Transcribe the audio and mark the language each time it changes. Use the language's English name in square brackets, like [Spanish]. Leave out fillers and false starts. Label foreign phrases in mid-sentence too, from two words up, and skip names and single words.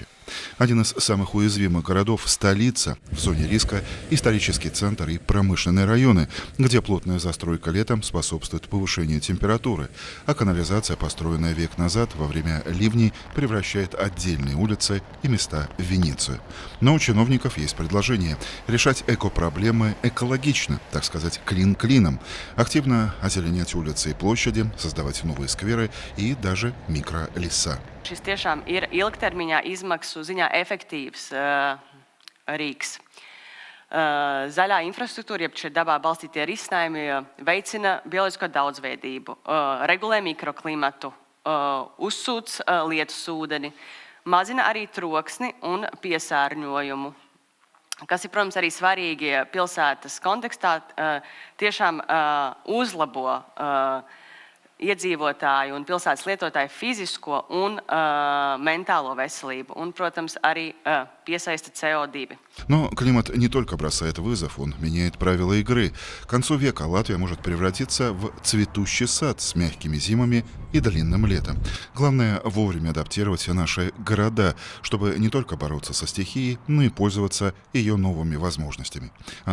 [Russian] Один из самых уязвимых городов – столица, в зоне риска исторический центр и промышленные районы, где плотная застройка летом способствует повышению температуры, а канализация, построенная век назад во время ливней, превращает отдельные улицы и места в Венецию. Но у чиновников есть предложение решать экопроблемы экологично, так сказать, клин клином, активно озеленять улицы и площади, создавать новые скверы и даже микролеса. [Latvian] Šis tiešām ir ilgtermiņā izmaksu ziņā efektīvs rīks. Zaļā infrastruktūra, jeb šie dabā balstītie risinājumi veicina bioloģisko daudzveidību, regulē mikroklimatu, uzsūc lietus ūdeni, mazina arī troksni un piesārņojumu. Kas ir, protams, arī svarīgi pilsētas kontekstā, tiešām uzlabo iedzīvotāju un pilsētas lietotāju fizisko un mentālo veselību, un, protams, arī piesaista CO2. [Russian] Но климат не только бросает вызов, он меняет правила игры. К концу века Латвия может превратиться в цветущий сад с мягкими зимами и длинным летом. Главное вовремя адаптировать все наши города, чтобы не только бороться со стихией, но и пользоваться ее новыми возможностями.